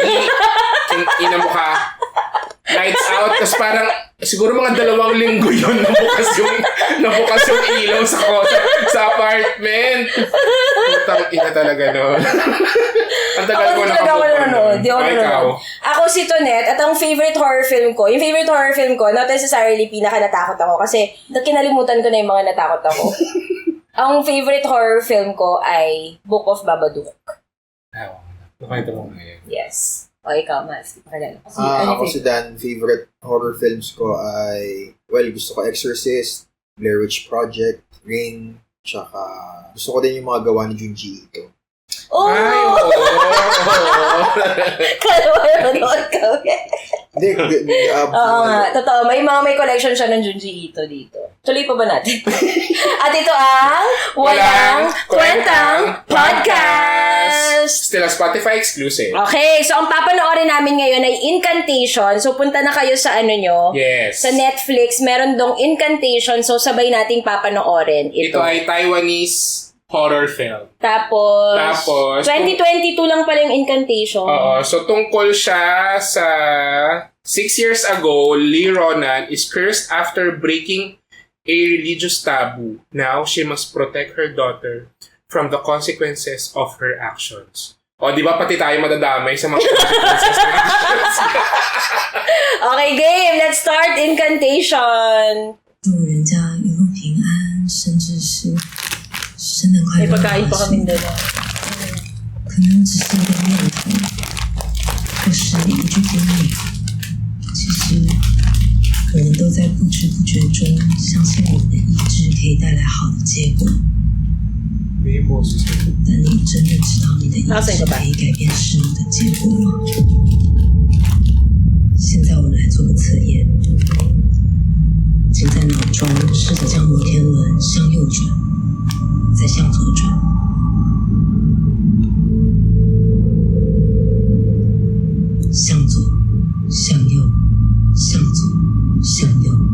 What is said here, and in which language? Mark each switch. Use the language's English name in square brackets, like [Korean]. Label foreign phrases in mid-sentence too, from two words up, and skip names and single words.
[Filipino] Ina mo ka. Lights Out. Tapos parang siguro mga 2 linggo yun nabukas yung ilaw sa apartment. Putang ina talaga nun. Ang tagal ko nanonood. Di ako nanonood. Ako si Tonette at ang [English] favorite horror film [Filipino] ko, [English] not necessarily [Filipino] pinaka natakot ako kasi kinalimutan ko na yung mga natakot ako. Ang [English] favorite horror film [Filipino] ko ay Book of Babadook. Nakita mo nga yan. Yes. O, ikaw, Mas. Ako si Dan, [English] favorite horror films [Filipino] ko ay, gusto ko Exorcist, Blair Witch Project, Ring, tsaka gusto ko din yung mga gawa ni Junji Ito. Ay, Kala mo nanonood kami. Hindi, oo nga, totoo. May collection siya ng Junji Ito dito. Tuloy pa ba natin? At ito ang Walang Kwentang Podcast! [English] Still a Spotify exclusive. [Filipino] Okay, so ang papanoorin namin ngayon ay Incantation. So punta na kayo sa sa Netflix. Meron dong Incantation, so sabay nating papanoorin ito. Ito ay Taiwanese horror film. Tapos 2022 lang pala yung Incantation. Oo. So, tungkol siya sa [English] 6 years ago, Lee Ronan is cursed after breaking a religious taboo. Now, she must protect her daughter from the consequences of her actions. [Filipino] O, di ba pati tayo madadamay sa mga consequences ng actions? [English] Okay, game! Let's start Incantation! [Chinese] 祝人家一路平安，甚至是圣诞快 [Filipino] May [Chinese] 乐。 [Filipino] pagkain pa kami dalawa. [Chinese] 可能只是一个念头，或是一句叮咛。其实，我们都在不知不觉中相信我们的意志可以带来好的结果。 [Filipino] May boses na. [Chinese] 但你真的知道你的意志可以改变事物的结果吗？现在我们来做个测验，请在脑中试着将摩天轮向右转，再向左转。向左，向右，向左，向右。